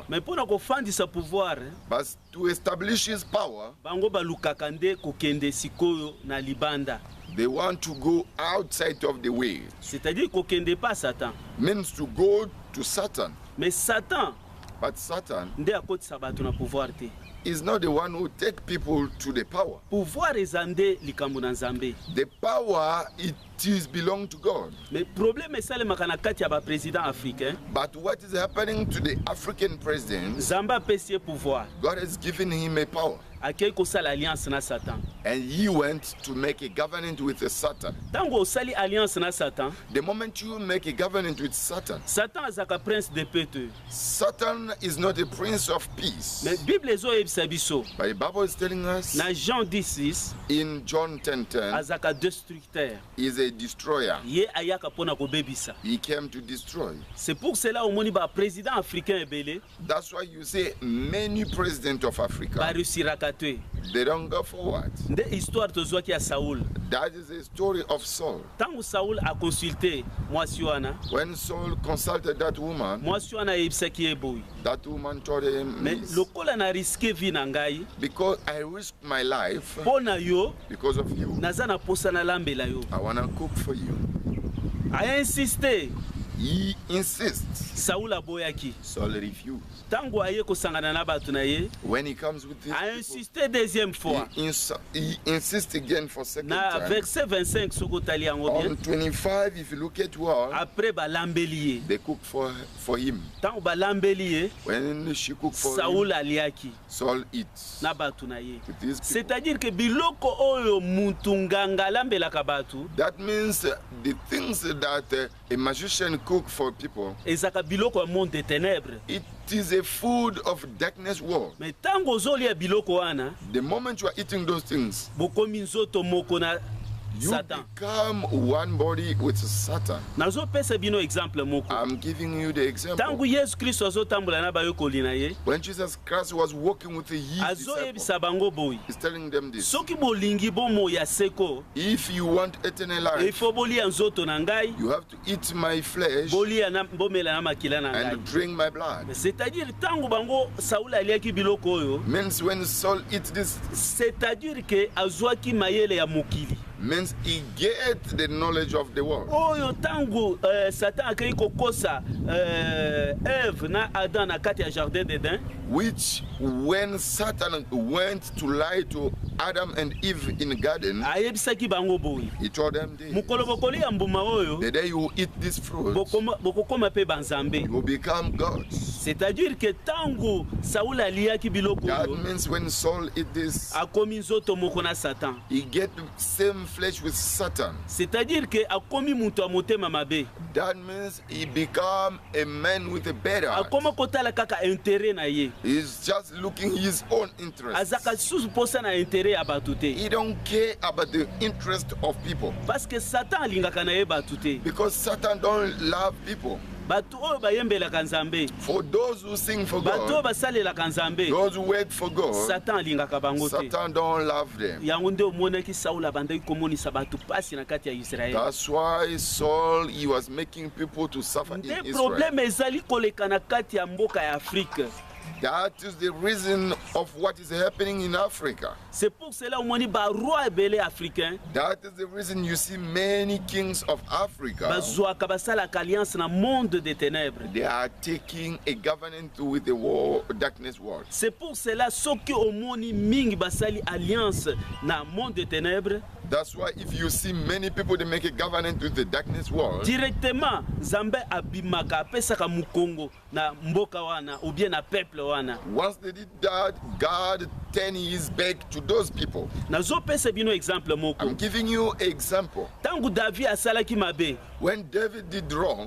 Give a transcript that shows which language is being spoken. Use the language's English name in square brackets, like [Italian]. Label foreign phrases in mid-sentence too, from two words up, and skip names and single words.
[English] But to establish his power, they want to go outside of the way. Means to go to Satan. [Lingala] Mais Satan, [English] but Satan is not the one who take people to the power. [Lingala] Pouvoir ezande likambo na Nzambe. [English] The power, it is belong to God. [Lingala] Mais problème esalemaka na kati ya ba [French] président africain. [English] But what is happening to the African president? [Lingala] Nzambe apesi ye pouvoir. [English] God has given him a power. [Lingala] Akei kosala alliance na Satan. [English] And he went to make a covenant with Satan. [Lingala] Tango osali alliance na Satan. [English] The moment you make a covenant with Satan, [Lingala] Satan azaka [French] prince de paix. [English] Satan is not a prince of peace. [Lingala] Mais Bible ezo yebisa biso. [English] But the Bible is telling us [Lingala] Na Jean 10:6 [English] in John 10:10, [Lingala] azaka destructeur. [English] he is a destroyer. [Lingala] Ye ayaka pona kobebisa. [English] He came to destroy. [French] C'est pour cela [Lingala] omoni ba [French] président africain [Lingala] ebele [English] That's why you see many presidents of [Lingala] ba [English] Africa, [Lingala] réussiraka te. [English] they don't go forward. [Lingala] Nde histoire tozwaki ya Saul. [English] That is the story of Saul. [Lingala] Tango Saul a consulté mwasi wana, [English] When Saul consulted that woman, [Lingala] mwasi wana yebisaki ye boy. [English] that woman told him, [Lingala] Mais lokola na [French] risque vie [Lingala] na ngai, [English] because I risked my life [Lingala] pona yo [English] because of you, [Lingala] naza na posa na lambela yo. [English] I want to cook for you. [French] A insisté. [English] He insists. [Lingala] Saul aboyaki. [English] Saul refused. [Lingala] Tango aye kosangana na batu na ye, [English] When he comes with this, [French] a insisté deuxième fois. [English] he insists again for second [Lingala] Na [English] time. [Lingala] verset 25 soko tali yango bien. [English] On 25, if you look at what [Lingala] Après balambeli ye. [English] they cook for him. [Lingala] Tango balambeli ye, [English] When she cooked for [Lingala] Saul [English] him, [Lingala] aliaki [English] Saul eats [Lingala] na batu na ye. [English] with these people. [French] C'est-à-dire que [Lingala] biloko oyo muntu nganga lambelaka batu [English] That means the things that a magician cook for people, [Lingala] ezaka biloko ya [French] monde de ténèbres. [English] it is a food of darkness world. [Lingala] Mais tango ozolia biloko wana, [English] The moment you are eating those things, [Lingala] bokomi nzoto moko na [English] you [Lingala] Satan. [English] become one body with Satan. [Lingala] Nazopesa bino exemple moko. [English] I'm giving you the example. [Lingala] Tango Yesu Kristo azotambola na bayokoli na ye, [English] When Jesus Christ was walking with his disciples, [Lingala] azoyebisa bango boyi. [English] he's telling them this. [Lingala] Soki bolingi bomo ya seko, [English] If you want eternal [French] il [English] life, [Lingala] faut bolia nzoto na ngai, [English] you have to eat my flesh [Lingala] bolia na bomela na makila na ngai. [English] and drink my blood. [French] C'est-à-dire [Lingala] tango bango Saul aliaki biloko oyo, [English] Means when Saul eats this, [French] c'est-à-dire que [Lingala] azwaki mayele ya mokili. [English] means he get the knowledge of the world. [Lingala] Oyo tango Satan akei kokosa Eve na Adam na kati ya [French] jardin d'Eden, [English] Which when Satan went to lie to Adam and Eve in the garden, [Lingala] ayebisaki bango boyi. [English] he told them this. [Lingala] Mukolo bokoli ya mbuma oyo, [English] The day you eat this fruit, [Lingala] bokokoma pe banzambe. [English] you will become gods. [French] C'est-à-dire que [Lingala] tango Saul aliaki biloko [English] That [Lingala] oyo, [English] means when Saul eat this, [Lingala] akomi nzoto moko na Satan. [English] he get the same flesh with Satan. [French] C'est-à-dire que [Lingala] akomi mutu ya motema mabe. [English] That means he become a man with a better heart. [Lingala] Akoma kotala kaka intérêt na ye. [English] He's just looking his own interest. [Lingala] Azaka susu posa na intérêt ya batu te. [English] He don't care about the interest of people. [French] Parce que [Lingala] Satan alingaka na ye batu te. [English] Because Satan don't love people. [Lingala] Batu oyo bayembelaka Nzambe, [English] For those who sing for [Lingala] batu oyo [English] God, [Lingala] basalelaka Nzambe, [English] those who work for God, [Lingala] Satan alingaka bango te. [English] Satan don't love them. [Lingala] Yango nde omonaki Saul abandaki komonisa batu pasi na kati ya Israel. [English] That's why Saul, he was making people to suffer in [Lingala] Nde [English] Israel. [Lingala] problème ezali koleka na kati ya mboka ya Afrique. [English] That is the reason of what is happening in Africa. [French] C'est pour cela [Lingala] omoni ba roi ebele africain [English] That is the reason you see many kings of Africa. [Lingala] bazwaka basalaka alliance na [French] monde des ténèbres. [English] They are taking a government with the darkness world. [French] C'est pour cela [Lingala] soki omoni mingi basali alliance na [French] monde des ténèbres, [English] That's why if you see many people they make a government with the darkness world, [Lingala] directement Nzambe abimaka apesaka mukongo na mboka wana [French] ou bien [Lingala] na peuple wana. [English] once they did that, God turned his back to those people. [Lingala] Nazopesa bino exemple [English] I'm [Lingala] moko. [English] giving you an example. [Lingala] Tangu David asalaki mabe, [English] When David did wrong,